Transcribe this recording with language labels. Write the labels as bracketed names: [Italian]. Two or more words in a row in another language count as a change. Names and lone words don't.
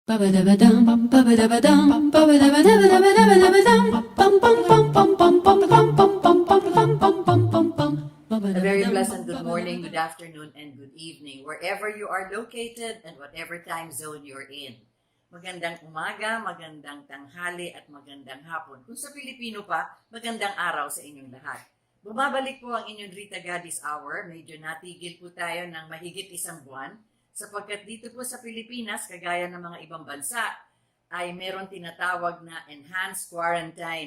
[English] Ba-ba-da-ba-dum, ba-ba-da-ba-dum, ba-ba-da-ba-da-ba-da-ba-da-ba-dum, bum, bum, bum, bum, bum, bum, bum, bum, bum, bum, bum, bum, bum, bum, bum. A very pleasant good morning, good afternoon, and good evening, wherever you are located and whatever time zone you're in. [Filipino] Magandang umaga, magandang tanghali, at magandang hapon. Kung sa Pilipino pa, magandang araw sa inyong lahat. Bumabalik po ang inyong Rita Gadis Hour. Medyo natigil po tayo ng mahigit isang buwan sapagkat dito po sa Pilipinas, kagaya ng mga ibang bansa, ay meron tinatawag na [English] enhanced quarantine.